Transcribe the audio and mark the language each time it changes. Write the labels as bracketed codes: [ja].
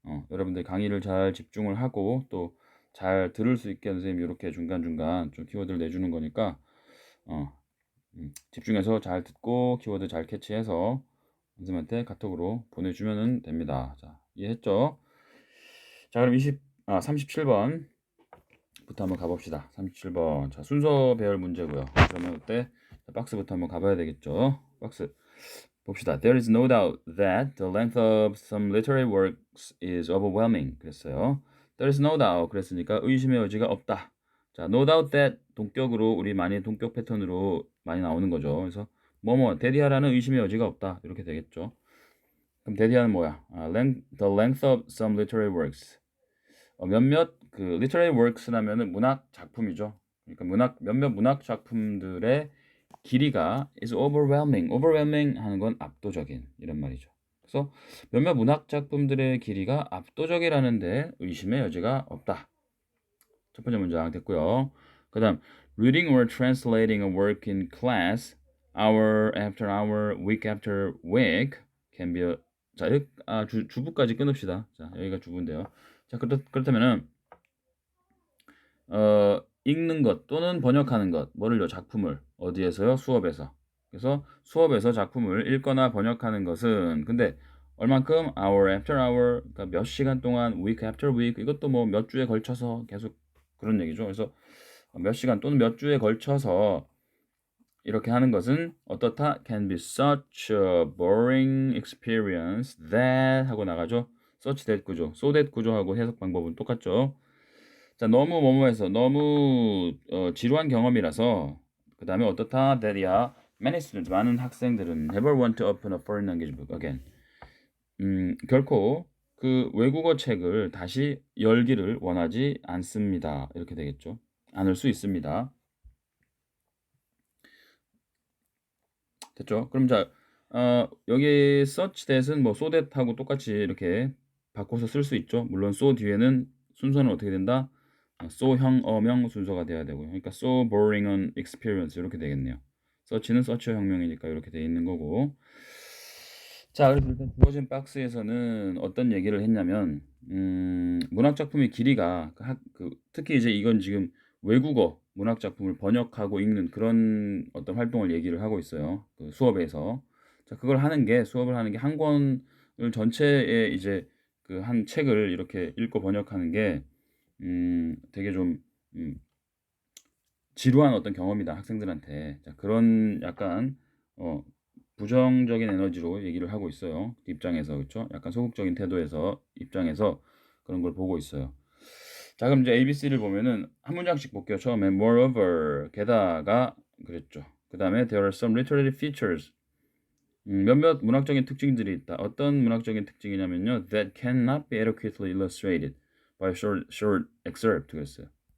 [ko] 여러분들 강의를 잘 집중을 하고 또 잘 들을 수 있게 선생님이 이렇게 중간중간 좀 키워드를 내주는 거니까 어, 집중해서 잘 듣고 키워드 잘 캐치해서 선생님한테 카톡으로 보내주면 됩니다. 자, 이해했죠? 자, 그럼 37번부터 한번 가봅시다. 37번. 자, 순서 배열 문제고요. 그러면 그때 박스부터 한번 가봐야 되겠죠? 박스. 봅시다. [en] There is no doubt that the length of some literary works is overwhelming. [ko] 그랬어요. [en] There is no doubt. [ko] 그랬으니까 의심의 여지가 없다. 자, [en] no doubt that [ko] 동격으로 우리 많이 동격 패턴으로 많이 나오는 거죠. 그래서 뭐뭐 대디하라는 의심의 여지가 없다. 이렇게 되겠죠. 그럼 대디하는 뭐야? [en] The length of some literary works. [ko] 몇몇 그 literary works라면은 문학 작품이죠. 그러니까 몇몇 문학 작품들의 길이가 [en] is overwhelming. [ko] overwhelming 하는 건 압도적인 이런 말이죠. 그래서 몇몇 문학 작품들의 길이가 압도적이라는데 의심의 여지가 없다. 첫 번째 문장 됐고요. 그다음 [en] reading or translating a work in class hour after hour, week after week can be a [ko] 자, 주부까지 끊읍시다. 자, 여기가 주부인데요. 자, 그렇다면은 읽는 것 또는 번역하는 것, 뭐를요? 작품을 어디에서요? 수업에서. 그래서 수업에서 작품을 읽거나 번역하는 것은 근데 얼만큼 [en] hour after hour, [ko] 그러니까 몇 시간 동안 [en] week after week [ko] 이것도 뭐 몇 주에 걸쳐서 계속 그런 얘기죠. 그래서 몇 시간 또는 몇 주에 걸쳐서 이렇게 하는 것은 어떻다? [en] Can be such a boring experience that [ko] 하고 나가죠. such that 구조, so that 구조하고 해석 방법은 똑같죠. 자, 너무 뭐뭐해서 너무 지루한 경험이라서 그 다음에 어떻다? That이야. [en] Many students, [ko] 많은 학생들은 [en] never want to open a foreign language book again. [ko] 결코 그 외국어 책을 다시 열기를 원하지 않습니다. 이렇게 되겠죠. 않을 수 있습니다. 됐죠? 그럼 자, 여기 such that은 뭐 so that하고 똑같이 이렇게 바꿔서 쓸 수 있죠. 물론 so 뒤에는 순서는 어떻게 된다? so형, 어명 순서가 돼야 되고요. 그러니까 [en] so boring an experience [ko] 이렇게 되겠네요. such는 such 혁명이니까 이렇게 돼 있는 거고. 자, 그래서 일단 주어진 박스에서는 어떤 얘기를 했냐면, 문학 작품의 길이가 특히 이제 이건 지금 외국어 문학 작품을 번역하고 읽는 그런 어떤 활동을 얘기를 하고 있어요. 그 수업에서. 자, 그걸 하는 게 수업을 하는 게 한 권을 전체에 이제 그 한 책을 이렇게 읽고 번역하는 게 되게 좀 지루한 어떤 경험이다 학생들한테. 자, 그런 약간 부정적인 에너지로 얘기를 하고 있어요. 그 입장에서 그렇죠? 약간 소극적인 태도에서 입장에서 그런 걸 보고 있어요. 자, 그럼 이제 ABC를 보면은 한 문장씩 볼게요. 처음에 moreover 게다가 그랬죠. 그 다음에 [en] there are some literary features [ko] 몇몇 문학적인 특징들이 있다. 어떤 문학적인 특징이냐면요. [en] That cannot be adequately illustrated by short excerpt [ko] 그랬어요.